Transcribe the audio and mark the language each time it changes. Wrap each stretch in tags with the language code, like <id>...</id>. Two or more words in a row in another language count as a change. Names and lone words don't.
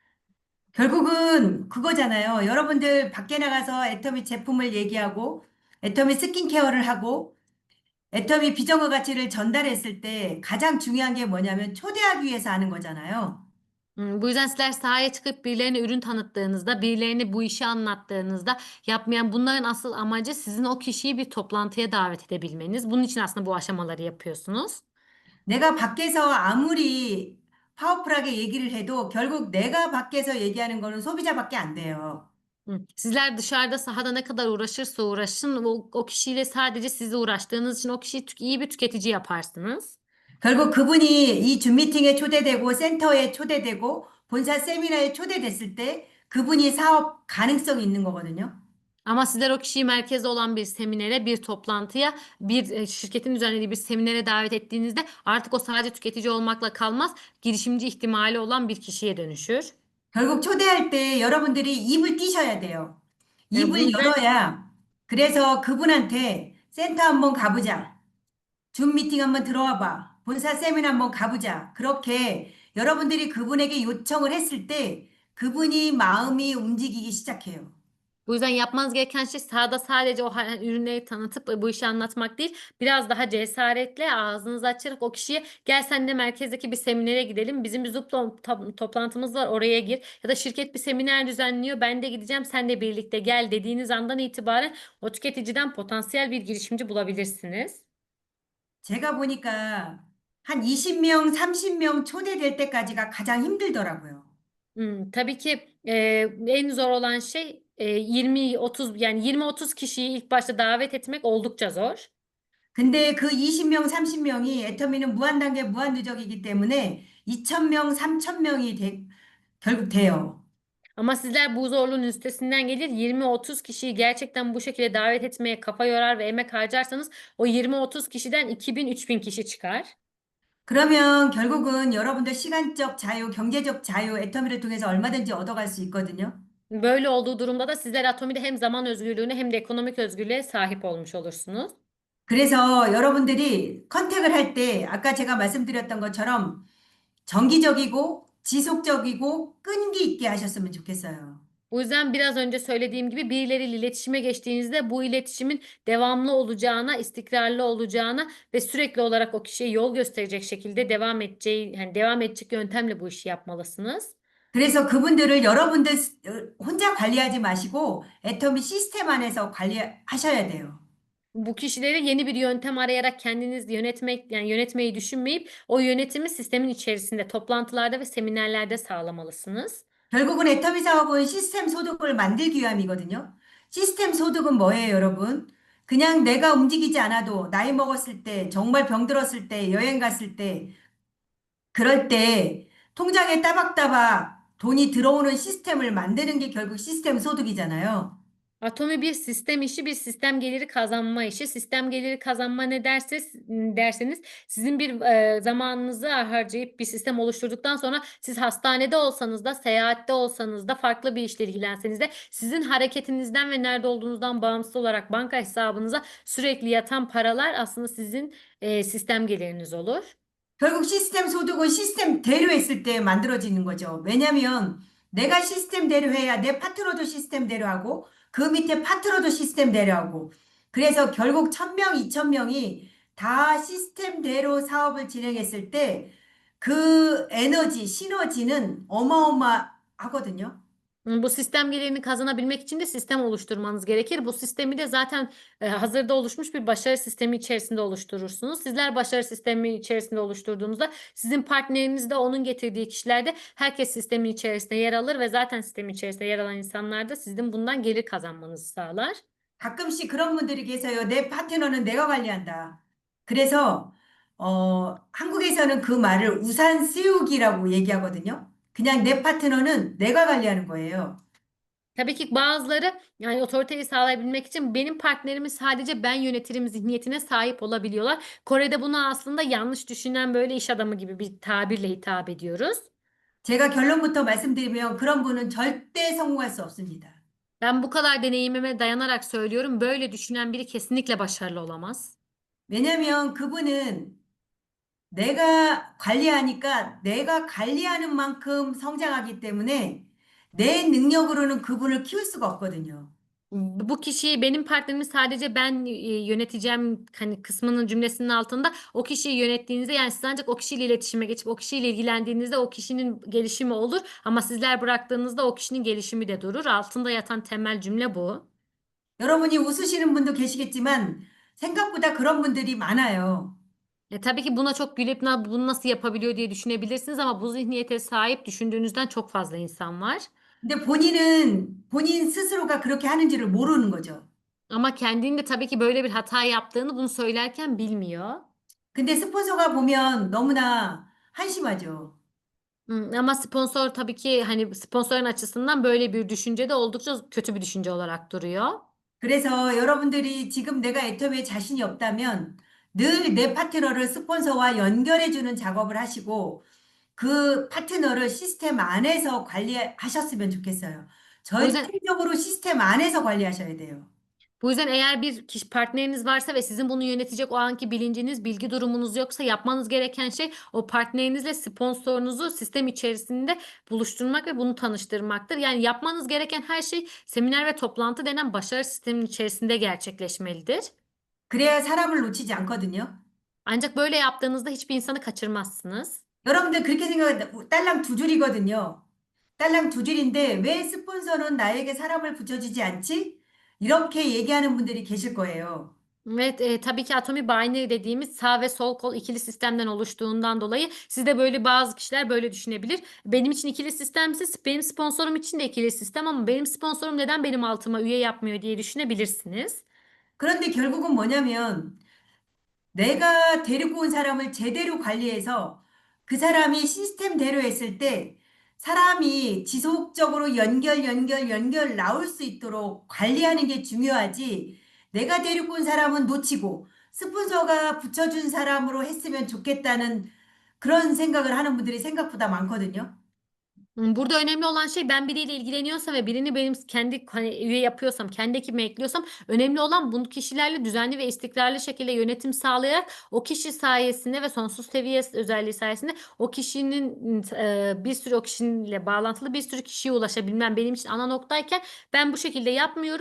<ko>결국은 그거잖아요. 여러분들 밖에 나가서 애터미 제품을 얘기하고 애터미 스킨케어를 하고 애터미 비정어 가치를 전달했을 때 가장 중요한 게 뭐냐면 초대하기 위해서 하는 거잖아요.</ko> <tr>Bu yüzden sizler sahaya çıkıp birilerine ürün tanıttığınızda, birilerine bu işi anlattığınızda yapmayan bunların asıl amacı sizin o kişiyi bir toplantıya davet edebilmeniz. Bunun için aslında bu aşamaları yapıyorsunuz.</tr> <ko>내가 밖에서 아무리 파워풀하게 얘기를 해도 결국 내가 밖에서 얘기하는 거는 소비자밖에 안 돼요.</ko> <tr>Sizler dışarıda sahada ne kadar uğraşırsa uğraşın o kişiyle sadece siz uğraştığınız için o kişiyi iyi bir tüketici yaparsınız.</tr> <ko>결국 그분이 이 줌 미팅에 초대되고 센터에 초대되고 본사 세미나에 초대됐을 때 그분이 사업 가능성이 있는 거거든요.</ko> <tr>Ama sizler o kişiyi merkezde olan bir seminere, bir toplantıya, bir şirketin düzenlediği bir seminere davet ettiğinizde artık o sadece tüketici olmakla kalmaz, girişimci ihtimali olan bir kişiye dönüşür.</tr> <ko>결국 초대할 때 여러분들이 입을 띄셔야 돼요.</ko> <tr>Bu</tr> <ko>입을</ko> <tr>yüzden</tr> <ko>열어야 그래서 그분한테 센터 한번 가보자. 줌 미팅 한번 들어와 봐. 본사 세미나 한번 가보자. 그렇게 여러분들이 그분에게 요청을 했을 때 그분이 마음이 움직이기 시작해요.</ko> <tr>bu yüzden yapmanız gereken şey sahada sadece o ürünleri tanıtıp bu işi anlatmak değil, biraz daha cesaretle ağzınızı açarak o kişiye gel seninle merkezdeki bir seminere gidelim. Bizim bir Zoom toplantımız var oraya gir. Ya da şirket bir seminer düzenliyor ben de gideceğim sen de birlikte gel dediğiniz andan itibaren o tüketiciden potansiyel bir girişimci bulabilirsiniz.</tr> <ko>제가 보니까 한 20명, 30명 초대될 때까지가 가장 힘들더라고요.</ko> <tr>Tabii ki en zor olan şey 20-30 yani 20-30 kişiyi ilk başta davet etmek oldukça zor.</tr> <ko>근데 그 20명, 30명이 애터미는 무한단계, 무한누적이기 때문에 2,000명, 3,000명이 결국 돼요.</ko> <tr>Ama sizler bu zorluğun üstesinden gelir 20-30 kişiyi gerçekten bu şekilde davet etmeye kafa yorar ve emek harcarsanız o 20-30 kişiden 2000-3000 kişi çıkar.</tr> <ko>그러면 결국은 여러분들 시간적 자유, 경제적 자유, 애터미를 통해서 얼마든지 얻어갈 수 있거든요.</ko> <tr>Böyle olduğu durumda da sizler Atomi'de hem zaman özgürlüğüne hem de ekonomik özgürlüğe sahip olmuş olursunuz.</tr> <ko>그래서 여러분들이 컨택을 할 때 아까 제가 말씀드렸던 것처럼 정기적이고 지속적이고 끈기 있게 하셨으면 좋겠어요.</ko> <tr>Bu yüzden biraz önce söylediğim gibi birileriyle iletişime geçtiğinizde bu iletişimin devamlı olacağına, istikrarlı olacağına ve sürekli olarak o kişiye yol gösterecek şekilde devam edeceği, yani devam edecek yöntemle bu işi yapmalısınız.</tr> <ko>그래서 그분들을 여러분들 혼자 관리하지 마시고 애터미 시스템 안에서 관리하셔야 돼요.</ko> <tr>Bu kişileri yeni bir yöntem arayarak kendiniz yönetmeyi düşünmeyip o yönetimi sistemin içerisinde toplantılarda ve seminerlerde sağlamalısınız.</tr> <ko>결국은 애터미 사업은 시스템 소득을 만들기 위함이거든요. 시스템 소득은 뭐예요, 여러분? 그냥 내가 움직이지 않아도 나이 먹었을 때, 정말 병들었을 때, 여행 갔을 때, 그럴 때 통장에 따박따박 돈이 들어오는 시스템을 만드는 게 결국 시스템 소득이잖아요.</ko> <tr>Atomi bir sistem işi, bir sistem geliri kazanma işi. Sistem geliri kazanma ne derseniz sizin bir zamanınızı harcayıp bir sistem oluşturduktan sonra siz hastanede olsanız da, seyahatte olsanız da, farklı bir işle ilgilenseniz de sizin hareketinizden ve nerede olduğunuzdan bağımsız olarak banka hesabınıza sürekli yatan paralar aslında sizin sistem geliriniz olur. 결국 시스템 소득은 시스템대로 했을 때 만들어지는 거죠. 왜냐면 내가 시스템대로 해야 내 파트너도 시스템대로 하고 그 밑에 파트너도 시스템대로 하고 그래서 결국 1,000명, 2,000명이 다 시스템대로 사업을 진행했을 때 그 에너지, 시너지는 어마어마하거든요. Bu sistem gelirini kazanabilmek için de sistem oluşturmanız gerekir. Bu sistemi de zaten hazırda oluşmuş bir başarı sistemi içerisinde oluşturursunuz. Sizler başarı sistemi içerisinde oluşturduğunuzda sizin partneriniz de onun getirdiği kişiler de herkes sistemin içerisinde yer alır ve zaten sistemin içerisinde yer alan insanlar da sizin bundan gelir kazanmanızı sağlar.</tr> <ko>가끔씩 그런 분들이 계세요. 내 파트너는 내가 관리한다. 그래서 한국에서는 그 말을 우산 씌우기라고 얘기하거든요. 그냥 내 파트너는 내가 관리하는 거예요.</ko> <tr>Tabii ki bazıları yani otoriteyi sağlayabilmek için benim partnerimi sadece ben yönetirim zihniyetine sahip olabiliyorlar. Kore'de buna aslında yanlış düşünen böyle iş adamı gibi bir tabirle hitap ediyoruz.</tr> <ko>제가 결론부터 말씀드리면 그런 분은 절대 성공할 수 없습니다.</ko> <tr>Ben bu kadar deneyimime dayanarak söylüyorum. Böyle düşünen biri kesinlikle başarılı olamaz.</tr> <ko>왜냐면 그분은 내가 관리하니까 내가 관리하는 만큼 성장하기 때문에 내 능력으로는 그분을 키울 수가 없거든요.</ko> <tr>Bu kişiyi benim partnerimi sadece ben yöneteceğim hani kısmının cümlesinin altında o kişiyi yönettiğinizde yani siz ancak o kişiyle iletişime geçip o kişiyle ilgilendiğinizde o kişinin gelişimi olur ama sizler bıraktığınızda o kişinin gelişimi de durur. Altında yatan temel cümle bu.</tr> <ko>여러분이 웃으시는 분도 계시겠지만 생각보다 그런 분들이 많아요.</ko> <tr>Tabii ki buna çok gülüp bunu nasıl yapabiliyor diye düşünebilirsiniz ama bu zihniyete sahip düşündüğünüzden çok fazla insan var.</tr> <ko>근데 본인은 본인 스스로가 그렇게 하는지를 모르는 거죠.</ko> <tr>Ama kendinin de tabii ki böyle bir hata yaptığını bunu söylerken bilmiyor.</tr> <ko>근데 스폰서가 보면 너무나 한심하죠.</ko> <tr>Ama sponsor tabii ki hani sponsorun açısından böyle bir düşünce de oldukça kötü bir düşünce olarak duruyor.</tr> <ko>그래서 여러분들이 지금 내가 애터미에 자신이 없다면 늘 내 파트너를 스폰서와 연결해주는 작업을 하시고 그 파트너를 시스템 안에서 관리하셨으면 좋겠어요.</ko> <tr>Bu yüzden</tr> <ko>절대적으로 시스템 안에서 관리하셔야 돼요.</ko> <tr>bu yüzden eğer bir kişi partneriniz varsa ve sizin bunu yönetecek o anki bilinciniz, bilgi durumunuz yoksa yapmanız gereken şey o partnerinizle sponsorunuzu sistem içerisinde buluşturmak ve bunu tanıştırmaktır. Yani yapmanız gereken her şey seminer ve toplantı denen başarı sistemin içerisinde gerçekleşmelidir.</tr> <ko>그래야 사람을 놓치지 않거든요.</ko> <tr>Ancak böyle yaptığınızda hiçbir insanı kaçırmazsınız.</tr> <ko>여러분들 그렇게 생각하면 딸랑 두 줄이거든요. 딸랑 두 줄인데 왜 스폰서는 나에게 사람을 붙여주지 않지? 이렇게 얘기하는 분들이 계실 거예요.</ko> <tr>Evet, tabii ki atomi binary dediğimiz sağ ve sol kol ikili sistemden oluştuğundan dolayı siz de böyle bazı kişiler böyle düşünebilir. Benim için ikili sistemse benim sponsorum için de ikili sistem ama benim sponsorum neden benim altıma üye yapmıyor diye düşünebilirsiniz.</tr> <ko>그런데 결국은 뭐냐면 내가 데리고 온 사람을 제대로 관리해서 그 사람이 시스템대로 했을 때 사람이 지속적으로 연결 나올 수 있도록 관리하는 게 중요하지. 내가 데리고 온 사람은 놓치고 스폰서가 붙여준 사람으로 했으면 좋겠다는 그런 생각을 하는 분들이 생각보다 많거든요.</ko> <tr>Burada önemli olan şey ben biriyle ilgileniyorsam ve birini benim kendi hani üye yapıyorsam, kendi ekibime ekliyorsam önemli olan bu kişilerle düzenli ve istikrarlı şekilde yönetim sağlayarak o kişi sayesinde ve sonsuz seviye özelliği sayesinde o kişinin bir sürü o kişiyle bağlantılı bir sürü kişiye ulaşabilmem benim için ana noktayken ben bu şekilde yapmıyorum.</tr>